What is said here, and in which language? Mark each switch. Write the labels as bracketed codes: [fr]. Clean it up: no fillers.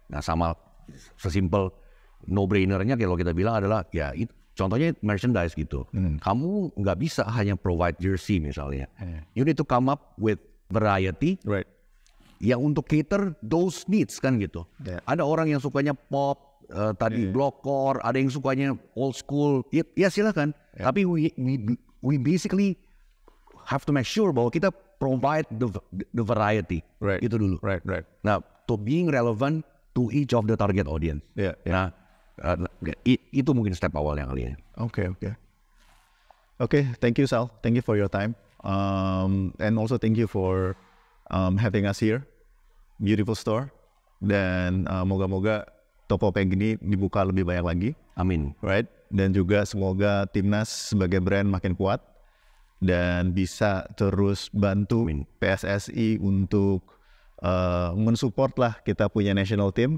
[id] Nah, sama sesimpel no-brainernya kalau kita bilang adalah ya itu. Contohnya merchandise gitu. Kamu nggak bisa hanya provide jersey misalnya. [en] You need to come up with variety. Right. [id] Yang untuk [en] cater those needs [id] kan gitu. Ada orang yang sukanya pop, blockcore, ada yang sukanya old school. Ya silakan. Tapi [en] we basically have to make sure [id] bahwa kita [en] provide the variety. Right. [id] Itu dulu. [en] Right. Nah, to being relevant to each of the target audience. [id] Nah, itu mungkin step awal yang kali ya. [en] Okay, thank you Sal. Thank you for your time. And also thank you for having us here. Beautiful store. [id] Dan moga-moga Tokopeng ini dibuka lebih banyak lagi. Amin. [en] Right? [id] Dan juga semoga Timnas sebagai brand makin kuat dan bisa terus bantu PSSI untuk mensupport lah kita punya [en] national team.